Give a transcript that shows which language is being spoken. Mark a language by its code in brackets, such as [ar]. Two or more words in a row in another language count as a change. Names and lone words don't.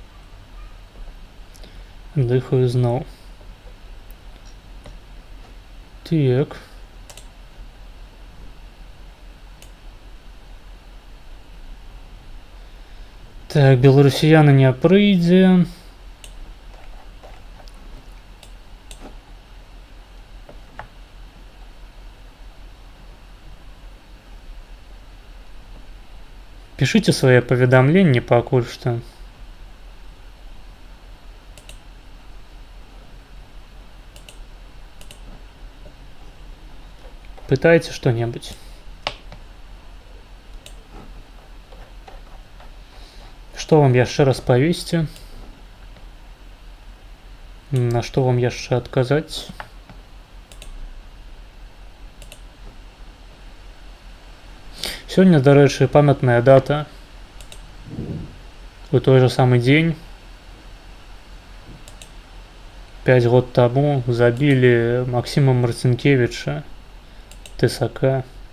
[be] Дыхаю зноў. Так. Так, беларусіяна не прыйдзе. [ru] Пишите свои [be] паведамленні пакуль што. [ru] Пытайте что-нибудь. [be] Что вам яшчэ распавесці? На што вам яшчэ адказаць? Сёння, дарэчы, памятная дата. У той же самы дзень 5 год таму забілі Максіма Марцінкевіча, ТСК.